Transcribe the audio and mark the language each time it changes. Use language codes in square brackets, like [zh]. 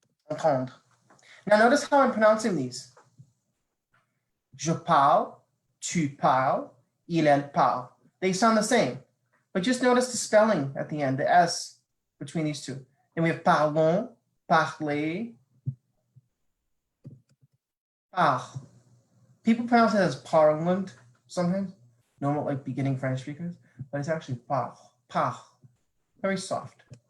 [en] Entendre. Now notice how I'm pronouncing these. [fr] Je parle, tu parles, il, elle parle. [en] They sound the same, but just notice the spelling at the end, the S between these two. Then we have parlons, parler, parle. People pronounce it as parlement sometimes, normal like beginning French speakers, but it's actually parle, parle, very soft.